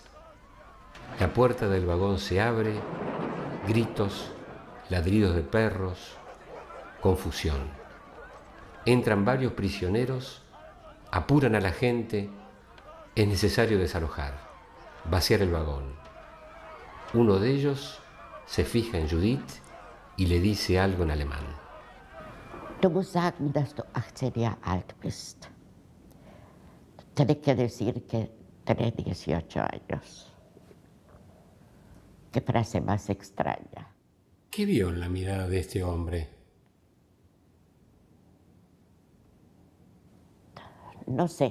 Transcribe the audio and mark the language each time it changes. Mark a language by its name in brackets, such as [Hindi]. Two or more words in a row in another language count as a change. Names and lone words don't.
[Spanish] La puerta del vagón se abre, gritos, ladridos de perros, confusión. Entran varios prisioneros, apuran a la gente, es necesario desalojar, vaciar el vagón. Uno de ellos se fija en Judith y le dice algo en alemán. [German] Du musst sagen, dass du 18 Jahre alt bist. [Spanish] Tienes que decir que tenés 18 años. Qué frase más extraña. ¿Qué vio en la mirada de este hombre? No sé.